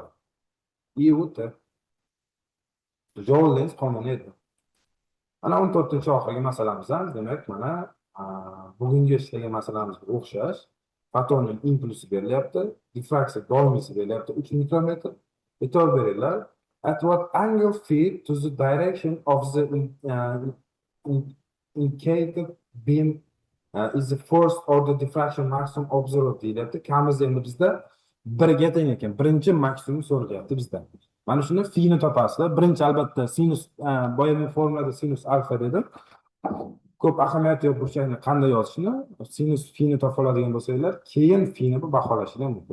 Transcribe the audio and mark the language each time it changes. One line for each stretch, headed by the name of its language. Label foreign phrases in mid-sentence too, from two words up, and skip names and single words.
Uzbek: I U T. Joule qonuni edi. Ana 14-oxirgi masalamiz ham demak mana bugungi ishlagan masalamizga o'xshash. Fotonning impulsi berilyapti, diffraksiya doimiysi berilyapti 3 mikrometr. E'tibor beringlar.
English: At what angle feed to the direction of the indicated beam is the first order diffraction maximum observed deyilyapti.
Uzbek: Kamiz endi bizda 1 ga teng ekan. Birinchi maksimum so'ralyapti bizdan. Mana shuni fini topasizlar. Birinchi albatta sinus, boyagi formulada sinus alfa dedim. Ko'p ahamiyati yo'q burchakni qanday yozishni. Sinus fini topa oladigan bo'lsanglar, keyin fini baholashingiz mumkin.